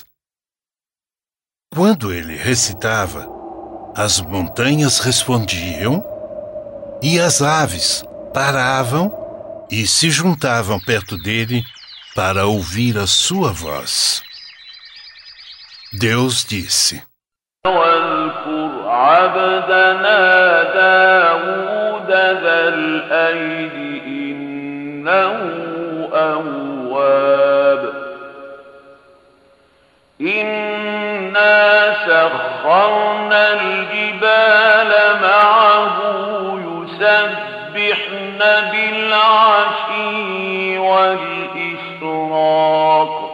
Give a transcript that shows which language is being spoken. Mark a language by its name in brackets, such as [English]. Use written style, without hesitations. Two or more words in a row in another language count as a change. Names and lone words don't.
[Portuguese] Quando ele recitava, as montanhas respondiam e as aves paravam e se juntavam perto dele para ouvir a sua voz. Deus disse: [Arabic] واذكر عبدنا داود ذا الأيد إنه أواب إنا سخرنا الجبال معه يسبحن بالعشي والإشراق